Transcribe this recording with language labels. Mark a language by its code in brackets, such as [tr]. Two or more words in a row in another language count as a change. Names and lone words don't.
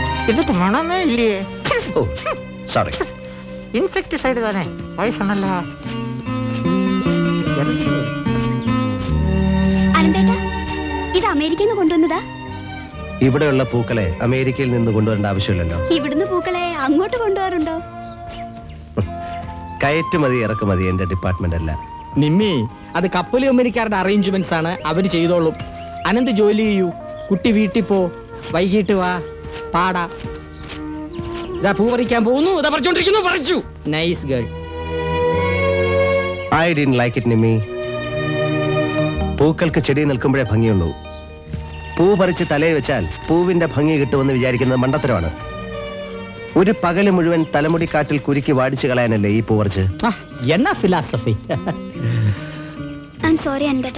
[ta] இதுக்கு மனமே இல்லையே. [ml] ഓ സോറി. [ta] இன்செக்டிசைடு தானே, பாய்சனல்ல. [ml] അനന്തേട്ടാ, ഇത് അമേരിക്കയിൽ നിന്ന് കൊണ്ടുവന്നതാ? ഇവിടെയുള്ള പൂക്കളെ അമേരിക്കയിൽ നിന്ന് കൊണ്ടുവരേണ്ട ആവശ്യമില്ലല്ലോ. ഇവിടുന്ന് പൂക്കളെ അങ്ങോട്ട് കൊണ്ടുപോകാറുണ്ടോ? കയറ്റുമതി ഇറക്കുമതി എന്റെ ഡിപ്പാർട്ട്മെന്റ് അല്ല. നിമ്മി, അത് കപ്പൽ കമ്പനിക്കാരുടെ അറേഞ്ച്മെന്റ്സ് ആണ്, അവര് ചെയ്തോളും. അനന്ത് ജോലി ചെയ്യൂ, കുട്ടി വീട്ടിൽ പോ, വൈകിട്ട് വാ, പാടാ. ഇതാ പൂ പറിക്കാൻ പോകുന്നു, ഇതാ പറിച്ചോണ്ടിരിക്കുന്നു, പറിച്ചു. [en] Nice girl. I didn't like it നിമ്മി. [ml] പൂക്കൾക്ക് ചെടി നിൽക്കുമ്പോഴേ ഭംഗിയുള്ളൂ. പൂ പറിച്ച് തലയിൽ വെച്ചാൽ പൂവിന്റെ ഭംഗി കിട്ടുമെന്ന് വിചാരിക്കുന്നത് മണ്ടത്തരമാണ്. ഒരു പകല് മുഴുവൻ തലമുടിക്കാട്ടിൽ കുരുക്കി വാടിച്ചു കളയാനല്ലേ ഈ പൂ പറിച്ച്? എന്നാ ഫിലോസഫി. [en] I am sorry അനന്തേട്ടാ.